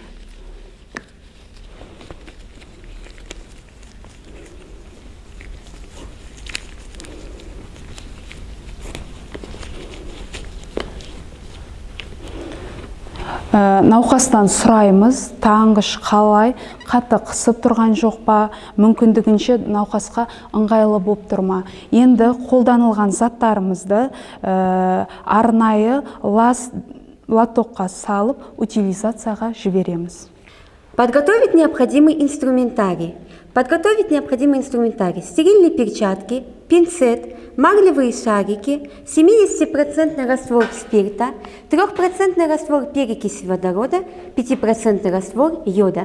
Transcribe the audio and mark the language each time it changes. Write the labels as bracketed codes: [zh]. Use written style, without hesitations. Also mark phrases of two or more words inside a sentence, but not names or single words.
[kk] Науқастан сұраймыз, таңғыш қалай, қатты қысып тұрған жоқ па, мүмкіндігінше науқасқа ыңғайлы болып тұрма. Енді қолданылған заттарымызды арнайы лотокқа салып утилизацияға жібереміз. [ru] Подготовить необходимый инструментарий. Подготовить необходимый инструментарий: стерильные перчатки, пинцет, марлевые шарики, 70% раствор спирта, 3% раствор перекиси водорода, 5% раствор йода.